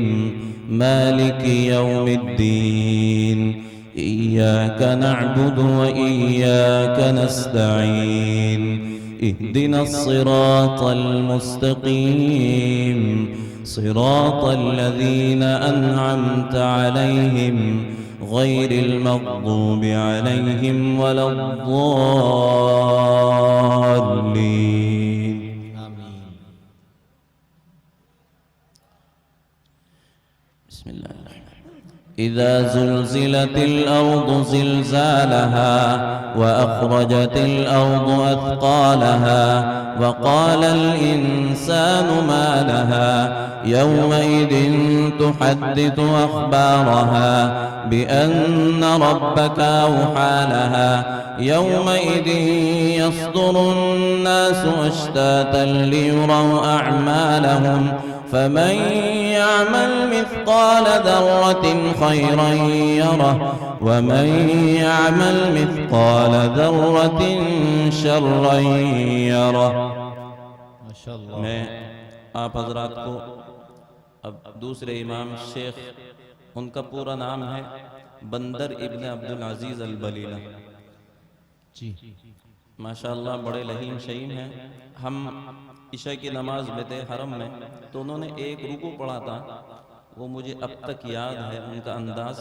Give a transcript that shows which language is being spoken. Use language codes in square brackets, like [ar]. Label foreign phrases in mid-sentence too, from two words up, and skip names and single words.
[ar] مالك يوم الدين، إياك نعبد وإياك نستعين، اهدنا الصراط المستقيم، صراط الذين أنعمت عليهم غير المغضوب عليهم ولا الضالين. إذا زلزلت الأرض زلزالها وأخرجت الأرض أثقالها و قال الإنسان ما لها يومئذ تحدث أخبارها بأن ربك أوحى لها يومئذ يصدر الناس أشتاتا ليروا أعمالهم فمن يعمل مثقال ذرة خيرا يره ومن يعمل مثقال ذرة شرا يره. [ur] माशाअल्लाह। میں آپ حضرات کو اب دوسرے امام شیخ، ان کا پورا نام ہے بندر ابن عبدالعزیز البلیلہ जी, ماشاءاللہ بڑے لحیم شحیم ہیں۔ ہم عشاء کی نماز میں تھے حرم میں، تو انہوں نے ایک رکوع پڑھا تھا، وہ مجھے اب تک یاد ہے ان کا انداز